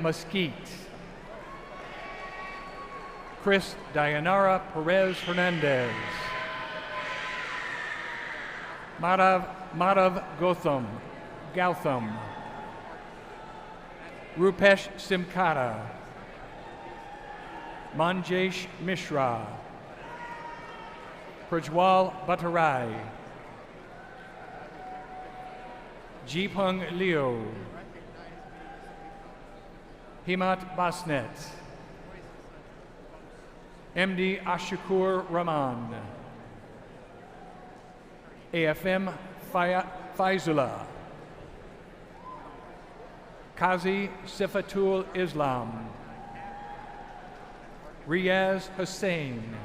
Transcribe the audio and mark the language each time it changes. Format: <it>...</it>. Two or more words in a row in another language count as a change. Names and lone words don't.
<en>Mesquite, Chris Dayanara Perez Hernandez, Madhav Gautam, Rupesh Simkata, Manjesh Mishra, Prajwal Bhattarai, Jeepung Leo, Himat Basnet, MD Ashakur Rahman, AFM Faizullah, Qazi Sifatul Islam, Riaz Hussain,</en>